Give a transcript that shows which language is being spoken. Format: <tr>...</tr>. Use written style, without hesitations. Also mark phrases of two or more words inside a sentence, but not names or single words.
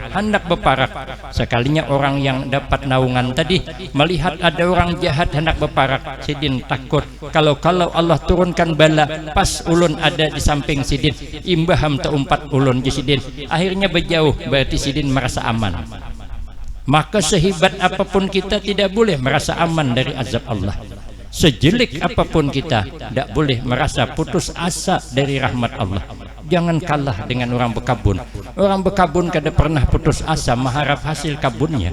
<bjn>Hendak berparak. Sekalinya orang yang dapat naungan tadi melihat ada orang jahat hendak berparak. Sidin takut kalau Allah turunkan bala pas ulun ada di samping Sidin, imbaham teumpat ulun di Sidin. Akhirnya berjauh, berarti Sidin merasa aman.</bjn> <id>Maka sehebat apapun kita tidak boleh merasa aman dari azab Allah. Sejelek apapun kita tidak boleh merasa putus asa dari rahmat Allah.</id> <bjn>Jangan kalah dengan orang berkabun. Orang berkabun kada pernah putus asa mengharap hasil kabunnya.</bjn>